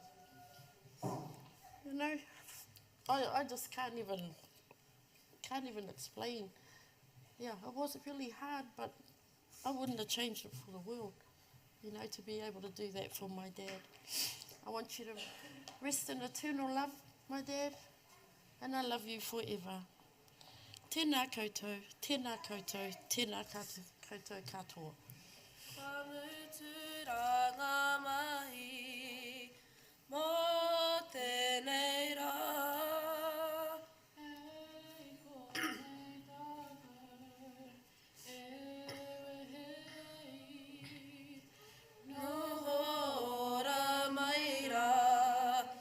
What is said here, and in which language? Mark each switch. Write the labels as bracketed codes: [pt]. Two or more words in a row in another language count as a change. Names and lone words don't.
[en] You know, I just can't even explain. Yeah, it was really hard, but I wouldn't have changed it for the world, you know, to be able to do that for my dad. I want you to rest in eternal love, my dad, and I love you forever. [mi] Tēnā koutou, tēnā koutou, tēnā koutou katoa. Whamuturanga mahi, mō tēnei rā. Nohora mai rā,